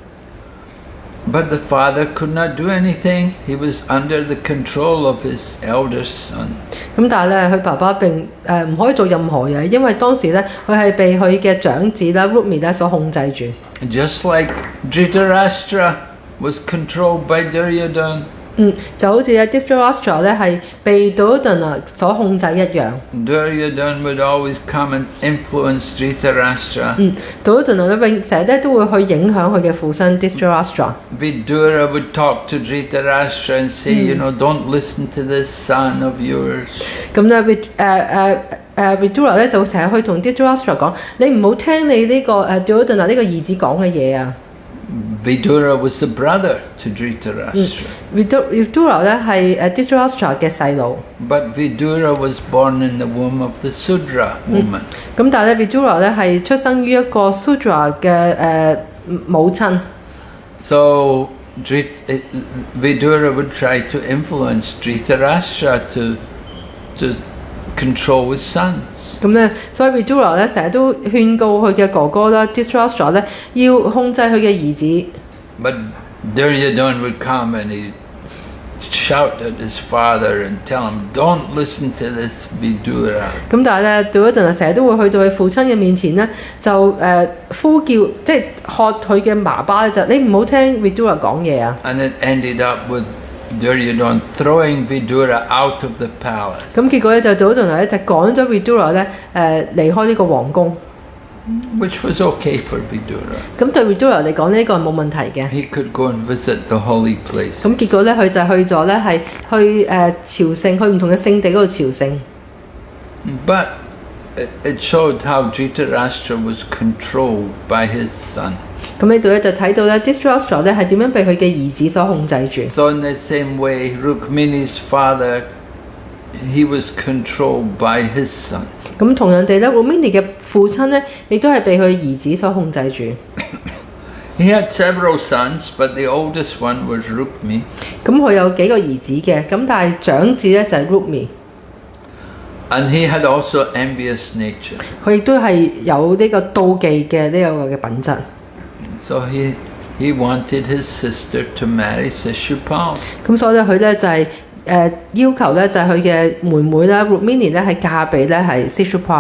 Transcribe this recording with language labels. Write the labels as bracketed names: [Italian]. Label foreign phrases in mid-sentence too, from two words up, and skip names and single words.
[English] But the father could not do anything. He was under the control of his elder son. [Cantonese] 咁但係咧，佢爸爸並唔可以做任何嘢，因為當時咧佢係被佢嘅長子啦 Rukmini 咧所控制住。 [English] Just like Dhritarashtra was controlled by Duryodhana. [Cantonese] 就好似Dhritarashtra 咧係被 Duryodhana 所控制一樣。 [English] Duryodhana would always come and influence Dhritarashtra. [Cantonese] Duryodhana 咧成日咧都會去影響佢嘅父親 Dhritarashtra。 [English] Vidura would talk to Dhritarashtra and say, you know, don't listen to this son of yours. [Cantonese] 咁咧Vidura 咧就成日去同 Dhritarashtra 講，你唔好聽你呢個Duryodhana 呢個兒子講嘅嘢啊。 [English] Vidura was the brother to Dhritarashtra. [Cantonese] Vidura 咧係Dhritarashtra 嘅細路。 [English] But Vidura was born in the womb of the Sudra woman. [Cantonese] 咁但係咧 Vidura 咧係出生於一個 Sudra 嘅母親。 [English] So Vidura would try to influence Dhritarashtra to control his sons. [Cantonese] 咁咧，所以 Vidura 咧成日都勸告佢嘅哥哥啦 Dhritarashtra 咧要控制佢嘅兒子。 [English] But Duryodhana would come and he'd shout at his father and tell him, "Don't listen to this Vidura." [Cantonese] 咁但係咧 Duryodhana 成日都會去到佢父親嘅面前咧，就呼叫，即係喝佢嘅爸爸咧，就你唔好聽 Vidura 講嘢啊。 [English] And it ended up with Duryodhana throwing Vidura out of the palace. [Cantonese] 咁結果咧就 Duryodhana 咧就趕咗 Vidura 咧離開呢個皇宮。 [English] Which was okay for Vidura. [Cantonese] 咁對 Vidura 嚟講呢個係冇問題嘅。 [English] He could go and visit the holy place. [Cantonese] 咁結果咧佢就去咗咧係去朝聖，去唔同嘅聖地嗰度朝聖。 [English] But it showed how Dhritarashtra was controlled by his son. [Cantonese] 咁呢度咧就睇到咧 Dhritarashtra 咧係點樣被佢嘅兒子所控制住。 [English] So in the same way, Rukmini's father, he was controlled by his son. [Cantonese] 咁同樣地咧 Rukmini 嘅父親咧亦都係被佢兒子所控制住。 [English] He had several sons, but the oldest one was Rukmi. [Cantonese] 咁佢有幾個兒子嘅，咁但係長子咧就係 Rukmi。 [English] And he had also envious nature. [Cantonese] 佢亦都係有呢個妒忌嘅呢個嘅品質。 [English] So he wanted his sister to marry Shishupal. [Cantonese] 咁所以咧佢咧就係要求咧就係佢嘅妹妹啦 Rukmini 咧係嫁俾咧係 Shishupal。